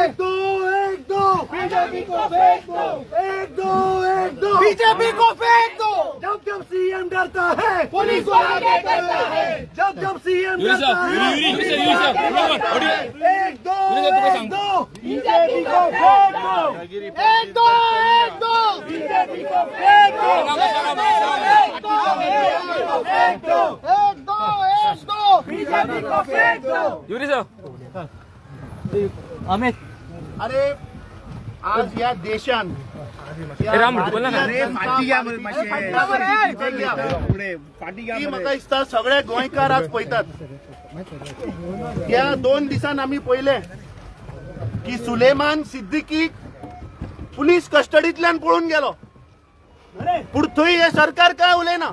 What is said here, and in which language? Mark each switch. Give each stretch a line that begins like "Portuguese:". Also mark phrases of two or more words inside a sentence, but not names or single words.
Hindi: एक दो बीजेपी को फेंक दो, एक दो बीजेपी को फेंक दो, जब सीएम डरता है, पुलिस को आगे करता है, जब सीएम डरता है, एक दो बीजेपी को फेंक दो, एक दो बीजेपी को फेंक दो, एक दो बीजेपी को फेंक दो। अमित
Konkani: अरे आज या देशान ती म्हाका दिसता सगळे गोंयकार आज पळयतात. या 2 दिसान आमी पळयले की सुलेमान सिद्दीकीक पुलीस कस्टडींतल्यान पळून गेलो, पूण थंय हे सरकार काय उलयना.